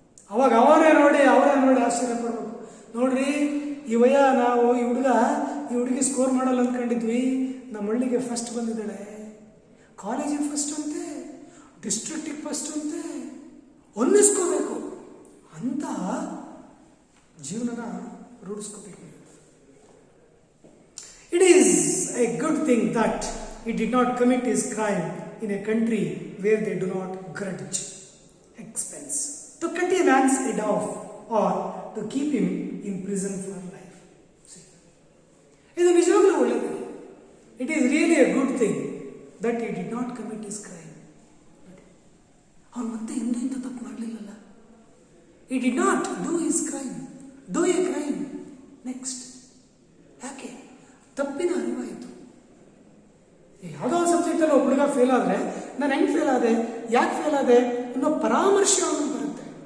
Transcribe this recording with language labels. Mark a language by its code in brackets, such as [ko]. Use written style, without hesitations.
[kn] ಅವಾಗ ಅವರೇ ನೋಡಿ ಆಶ್ಚರ್ಯ ಪಡ್ಬೇಕು. ನೋಡ್ರಿ ಈ ವಯ ನಾವು ಈ ಹುಡುಗಿ ಸ್ಕೋರ್ ಮಾಡಲ್ಲ ಅಂದ್ಕೊಂಡಿದ್ವಿ, ನಮ್ಮ ಹಳ್ಳಿಗೆ ಫಸ್ಟ್ ಬಂದಿದ್ದಾಳೆ, ಕಾಲೇಜಿಗೆ ಫಸ್ಟ್ ಅಂತೆ, ಡಿಸ್ಟ್ರಿಕ್ಟಿಗೆ ಫಸ್ಟ್ ಅಂತೆ, ಅನ್ನಿಸ್ಕೋಬೇಕು ಅಂತ ಜೀವನನ ರೂಢಿಸ್ಕೋಬೇಕು. [en] It is a good thing that he did not commit his crime in a country where they do not grudge expense to cut a man's head off or to keep him in prison for life. See, [kn] ಇದು ನಿಜವಾಗ್ಲೂ ಒಳ್ಳೆಯದು. [en] It is really a good thing that he did not commit his crime. [kn] ಅವನು ಮತ್ತೆ ಎಂದೂ ಇಂಥ ತಪ್ಪು ಮಾಡಲಿಲ್ಲಲ್ಲ. [en] He did not do his crime, do a crime next. [kn] ಯಾಕೆ? ತಪ್ಪಿನ ಅರಿವಾಯಿತು. ಯಾವುದೋ ಒಂದು ಸಬ್ಜೆಕ್ಟಲ್ಲಿ ಒಬ್ಬ ಹುಡುಗ ಫೇಲ್ ಆದರೆ ನಾನು ಹೆಂಗೆ ಫೇಲ್ ಆದೆ, ಯಾಕೆ ಫೇಲ್ ಆದೆ ಅನ್ನೋ ಪರಾಮರ್ಶೆ ಅವನು ಬರುತ್ತೆ.